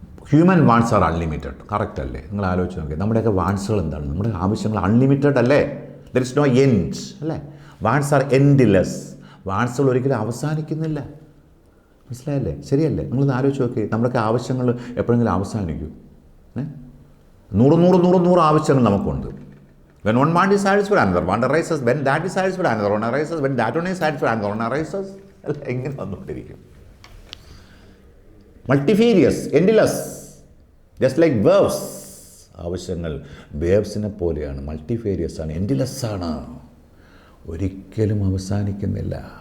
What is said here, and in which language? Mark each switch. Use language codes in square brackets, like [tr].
[en] Human wants are unlimited. [ml] Correct അല്ലേ? നിങ്ങൾ ആലോചിച്ച് നോക്കിയാൽ നമ്മുടെയൊക്കെ വാണ്ട്സുകൾ എന്താണ്? നമ്മുടെ ആവശ്യങ്ങൾ അൺലിമിറ്റഡ് അല്ലേ? [en] there is no end, [ml] അല്ലേ? [en] Wants are endless. [ml] വാണ്ട്സുകൾ ഒരിക്കലും അവസാനിക്കുന്നില്ല. മനസ്സിലായല്ലേ? ശരിയല്ലേ? നിങ്ങളൊന്ന് ആലോചിച്ച് നോക്കി. നമ്മുടെയൊക്കെ ആവശ്യങ്ങൾ എപ്പോഴെങ്കിലും അവസാനിക്കും? 100 ആവശ്യങ്ങൾ നമുക്കുണ്ട്. [en] When one want is satisfied, another one arises. When that is satisfied, another one arises. When that one is satisfied, another one arises. [ml] അല്ല, എങ്ങനെ വന്നുകൊണ്ടിരിക്കും? [en] Multifarious, endless, just like waves. [ml] ആവശ്യങ്ങൾ വേവ്സിനെ പോലെയാണ്, മൾട്ടിഫേരിയസ് ആണ്, എൻഡ്ലെസ് ആണ്, ഒരിക്കലും അവസാനിക്കുന്നില്ല.